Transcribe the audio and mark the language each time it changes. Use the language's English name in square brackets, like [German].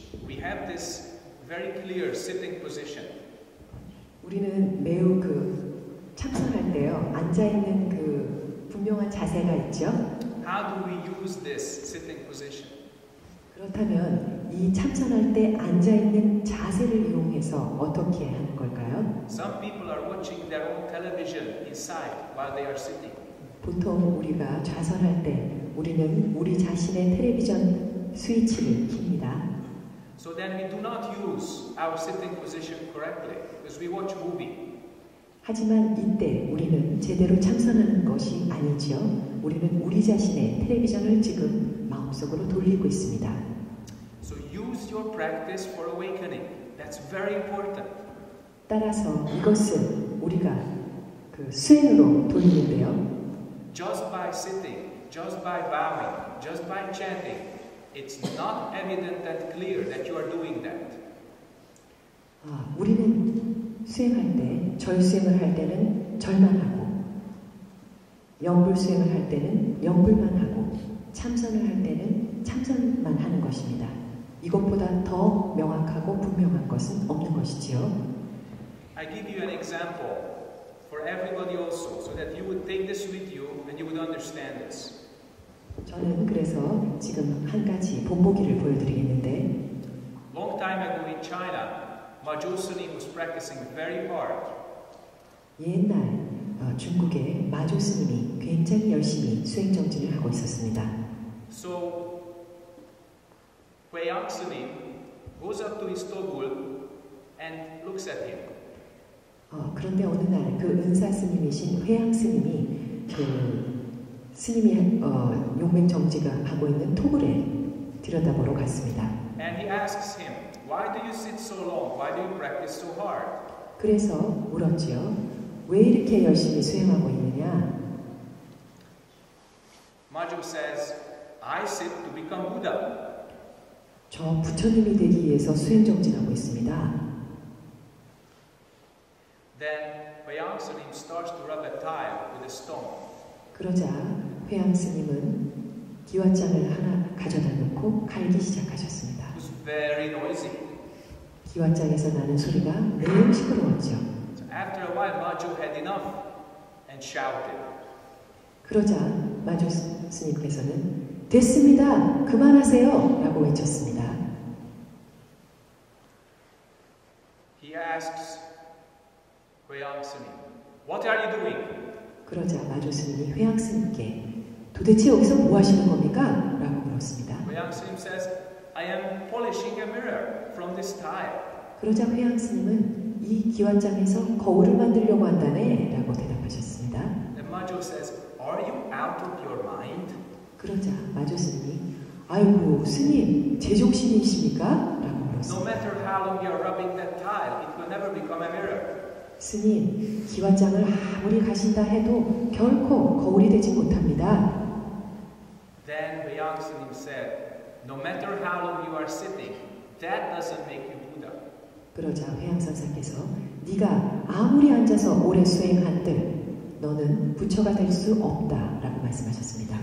[English] We have this very clear sitting position. [Korean] 우리는 매우 참선할 때요 앉아 있는 분명한 자세가 있죠. [English] How do we use this sitting position? [Korean] 그렇다면 이 참선할 때 앉아 있는 자세를 이용해서 어떻게 하는 걸까요? [English] Some people are watching their own television inside while they are sitting. [Korean] 보통 우리가 좌선할 때 우리는 우리 자신의 텔레비전 스위치를 킵니다. [English] So then we do not use our sitting position correctly because we watch movie. [Korean] 하지만 이때 우리는 제대로 참선하는 것이 아니지요. 우리는 우리 자신의 텔레비전을 지금 마음속으로 돌리고 있습니다. [English] So use your practice for awakening. That's very important. [Korean] 따라서 이것을 우리가 수행으로 돌리는데요. [English] Just by sitting, just by bowing, just by chanting, it's not evident and clear that you are doing that. [Korean] 우리는 수행할 때, 절수행을 할 때는 절만 하고, 영불수행을 할 때는 영불만 하고, 참선을 할 때는 참선만 하는 것입니다. 이것보다 더 명확하고 분명한 것은 없는 것이지요. [English] I give you an example for everybody also, so that you would take this with you and you would understand this. [Korean] 저는 그래서 지금 한 가지 본보기를 보여드리겠는데, [English] Long time ago in China, Majo Sunim was practicing very hard. [Korean] 옛날 중국의 마조 스님이 굉장히 열심히 수행 정진을 하고 있었습니다. [English] So Huayang Sunim goes up to his togul and looks at him. [Korean] 그런데 어느 날 그 은사 스님이신 회양 스님이 스님이 용맹 정지가 하고 있는 토굴에 들여다보러 갔습니다. [English] And he asks him, "Why do you sit so long? Why do you practice so hard?" [Korean] 그래서 물었지요. 왜 이렇게 열심히 수행하고 있느냐? [English] Majo says, "I sit to become Buddha." [Korean] 저 부처님이 되기 위해서 수행 정진하고 있습니다. [English] Then Huayang Sunim starts to rub a tile with a stone. [Korean] 그러자 회양 스님은 기왓장을 하나 가져다 놓고 갈기 시작하셨습니다. [English] It was very noisy. [Korean] 기왓장에서 나는 소리가 매우 시끄러웠죠. [English] So after a while, Majo had enough and shouted. [Korean] 그러자 마조 스님께서는 됐습니다. 그만하세요. 라고 외쳤습니다. [English] He asks Huayang Sunim, "What are you doing?" [Korean] 그러자 마조 스님이 회양 스님께 도대체 여기서 뭐 하시는 겁니까? 라고 물었습니다. [English] Huayang Sunim says, "I am polishing a mirror from this tile." [Korean] 그러자 회양 스님은 이 기왓장에서 거울을 만들려고 한다네 라고 대답하셨습니다. [English] And Majo says, "Are you out of your mind?" [Korean] 그러자 마조 스님이 아이고 스님 제정신이십니까? 라고 [English] No [Korean] 물었습니다. [English] matter how long you are rubbing that tile, it will never become a mirror. [Korean] 스님 기왓장을 아무리 가신다 해도 결코 거울이 되지 못합니다. [English] Then Huayang Sunim said, "No matter how long you are sitting, that doesn't make you Buddha." [Korean] 그러자 회양선사께서 네가 아무리 앉아서 오래 수행한들 너는 부처가 될 수 없다라고 말씀하셨습니다.